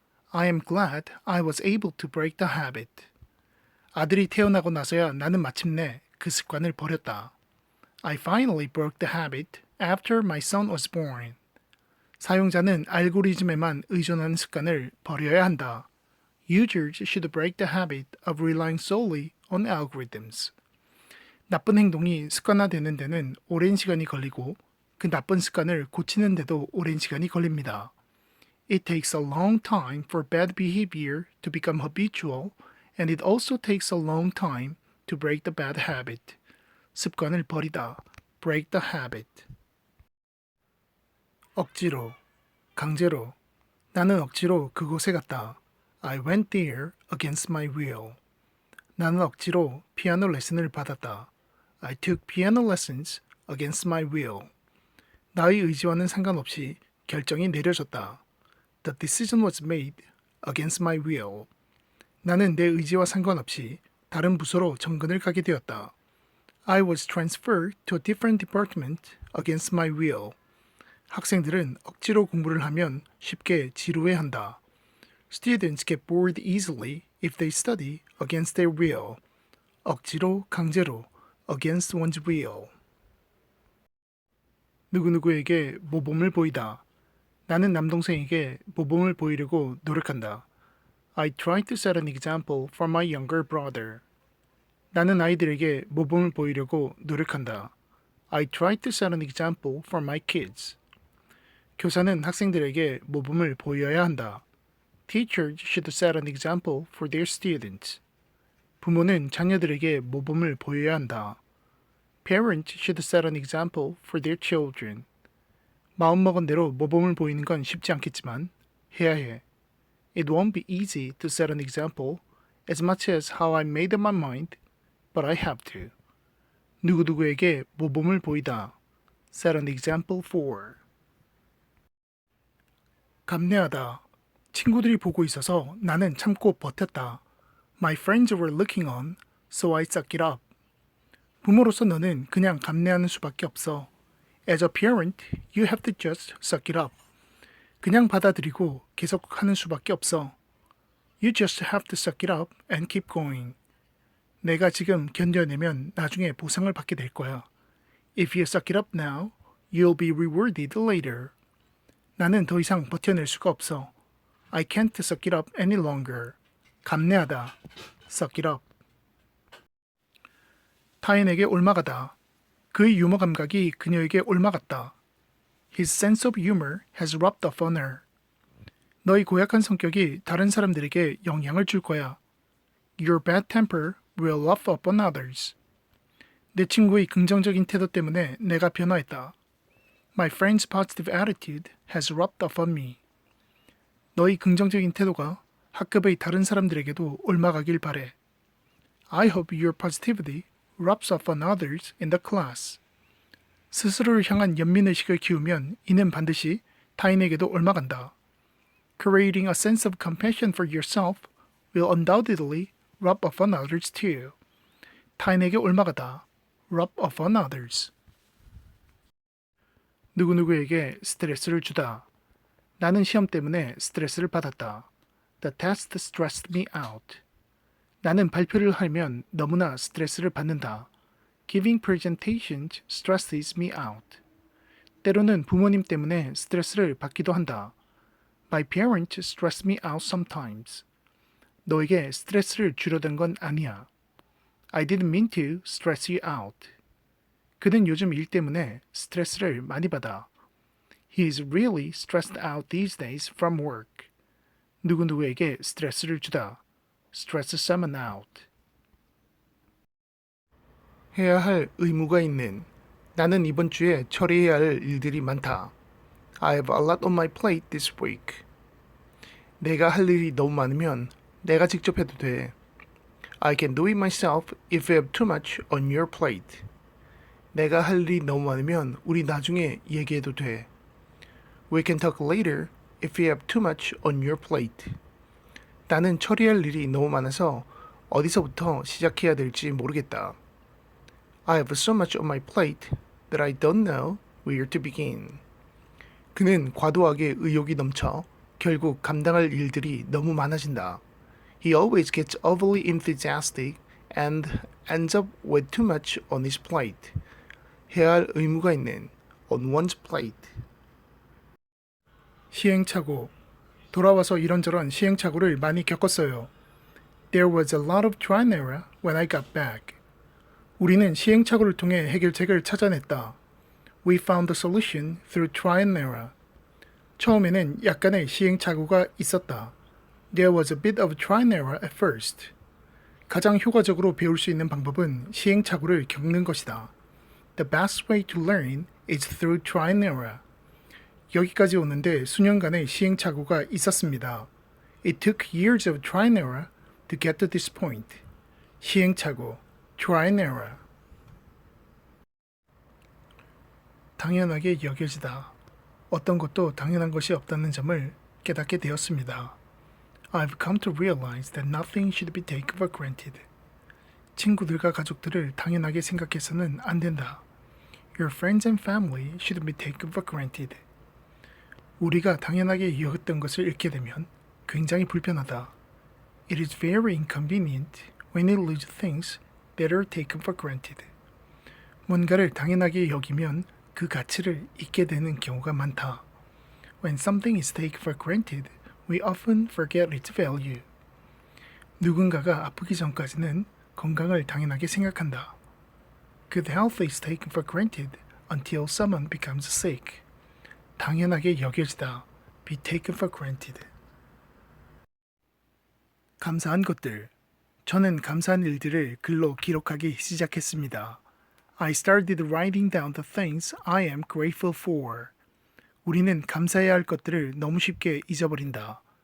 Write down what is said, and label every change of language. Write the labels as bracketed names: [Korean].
[English] I am glad I was able to break the habit. [Korean] 아들이 태어나고 나서야 나는 마침내 그 습관을 버렸다. [English] I finally broke the habit after my son was born. [Korean] 사용자는 알고리즘에만 의존하는 습관을 버려야 한다. [English] Users should break the habit of relying solely on algorithms. [Korean] 나쁜 행동이 습관화되는 데는 오랜 시간이 걸리고 그 나쁜 습관을 고치는 데도 오랜 시간이 걸립니다. [English] It takes a long time for bad behavior to become habitual, and it also takes a long time to break the bad habit. [Korean] 습관을 버리다. [English] break the habit. [Korean] 억지로, 강제로. 나는 억지로 그곳에 갔다. [English] I went there against my will. [Korean] 나는 억지로 피아노 레슨을 받았다. [English] I took piano lessons against my will. [Korean] 나의 의지와는 상관없이 결정이 내려졌다. [English] The decision was made against my will. [Korean] 나는 내 의지와 상관없이 다른 부서로 정근을 가게 되었다. [English] I was transferred to a different department against my will. [Korean] 학생들은 억지로 공부를 하면 쉽게 지루해한다. [English] Students get bored easily if they study against their will. [Korean] 억지로, 강제로, [English] against one's will. [Korean] 누구누구에게 모범을 보이다. 나는 남동생에게 모범을 보이려고 노력한다. [English] I try to set an example for my younger brother. [Korean] 나는 아이들에게 모범을 보이려고 노력한다. [English] I try to set an example for my kids. [Korean] 교사는 학생들에게 모범을 보여야 한다. [English] Teachers should set an example for their students. [Korean] 부모는 자녀들에게 모범을 보여야 한다. [English] Parents should set an example for their children. [Korean] 마음먹은 대로 모범을 보이는 건 쉽지 않겠지만 해야 해. [English] It won't be easy to set an example as much as how I made up my mind, but I have to. [Korean] 누구누구에게 모범을 보이다. [English] Set an example for. [Korean] 감내하다. 친구들이 보고 있어서 나는 참고 버텼다. [English] My friends were looking on, so I suck it up. [Korean] 부모로서 너는 그냥 감내하는 수밖에 없어. [English] As a parent, you have to just suck it up. [Korean] 그냥 받아들이고 계속 하는 수밖에 없어. [English] You just have to suck it up and keep going. [Korean] 내가 지금 견뎌내면 나중에 보상을 받게 될 거야. [English] If you suck it up now, you'll be rewarded later. [Korean] 나는 더 이상 버텨낼 수가 없어. [English] I can't suck it up any longer. [Korean] 감내하다. [English] suck it up. [Korean] 타인에게 옮아가다. 그의 유머 감각이 그녀에게 옮아갔다. [English] His sense of humor has rubbed off on her. [Korean] 너의 고약한 성격이 다른 사람들에게 영향을 줄 거야. [English] Your bad temper will rub off on others. [Korean] 내 친구의 긍정적인 태도 때문에 내가 변화했다. [English] My friend's positive attitude has rubbed off on me. [Korean] 너의 긍정적인 태도가 학급의 다른 사람들에게도 옮아가길 바래. [English] I hope your positivity rubs off on others in the class. [Korean] 스스로를 향한 연민의식을 키우면 이는 반드시 타인에게도 옮아간다. [English] Creating a sense of compassion for yourself will undoubtedly rub off on others too. [Korean] 타인에게 옮아가다. [English] rub off on others. [Korean] 누구누구에게 스트레스를 주다. 나는 시험 때문에 스트레스를 받았다. [English] The test stressed me out. [Korean] 나는 발표를 하면 너무나 스트레스를 받는다. [English] Giving presentations stresses me out. [Korean] 때로는 부모님 때문에 스트레스를 받기도 한다. [English] My parents stress me out sometimes. [Korean] 너에게 스트레스를 주려던 건 아니야. [English] I didn't mean to stress you out. [Korean] 그는 요즘 일 때문에 스트레스를 많이 받아. [English] He is really stressed out these days from work. [Korean] 누구누구에게 스트레스를 주다. [English] Stress someone out. [Korean] 해야 할 의무가 있는. 나는 이번 주에 처리해야 할 일들이 많다. [English] I have a lot on my plate this week. [Korean] 내가 할 일이 너무 많으면 내가 직접 해도 돼. [English] I can do it myself if you have too much on your plate. [Korean] 내가 할 일이 너무 많으면 우리 나중에 얘기해도 돼. [English] We can talk later if you have too much on your plate. [Korean] 나는 처리할 일이 너무 많아서 어디서부터 시작해야 될지 모르겠다. [English] I have so much on my plate that I don't know where to begin. [Korean] 그는 과도하게 의욕이 넘쳐 결국 감당할 일들이 너무 많아진다. [English] He always gets overly enthusiastic and ends up with too much on his plate. [Korean] 해야 할 의무가 있는 [English] on one's plate. [Korean] 시행착오. 돌아와서 이런저런 시행착오를 많이 겪었어요. [English] There was a lot of trial and error when I got back. [Korean] 우리는 시행착오를 통해 해결책을 찾아냈다. [English] We found the solution through trial and error. [Korean] 처음에는 약간의 시행착오가 있었다. [English] There was a bit of trial and error at first. [Korean] 가장 효과적으로 배울 수 있는 방법은 시행착오를 겪는 것이다. [English] The best way to learn is through trial and error. [Korean] 여기까지 오는데 수년간의 시행착오가 있었습니다. [English] It took years of trial and error to get to this point. [Korean] 시행착오, [English] trial and error. [Korean] 당연하게 여겨지다. 어떤 것도 당연한 것이 없다는 점을 깨닫게 되었습니다. [English] I've come to realize that nothing should be taken for granted. [Korean] 친구들과 가족들을 당연하게 생각해서는 안 된다. [English] Your friends and family should be taken for granted. [Korean] 우리가 당연하게 여겼던 것을 잃게 되면 굉장히 불편하다. [English] It is very inconvenient when you lose things that are taken for granted. [Korean] 뭔가를 당연하게 여기면 그 가치를 잊게 되는 경우가 많다. [English] When something is taken for granted, we often forget its value. [Korean] 누군가가 아프기 전까지는 건강을 당연하게 생각한다. [English] Good health is taken for granted until someone becomes sick. [Korean] 당연하게 여겨지다. [English] Be taken for granted. [Korean] 감사한 것들. 저는 감사한 일들을 글로 기록하기 시작했습니다. [English] I started writing down the things I am grateful for. [Korean] 우리는 감사해야 할 것들을 너무 쉽게 잊어버린다.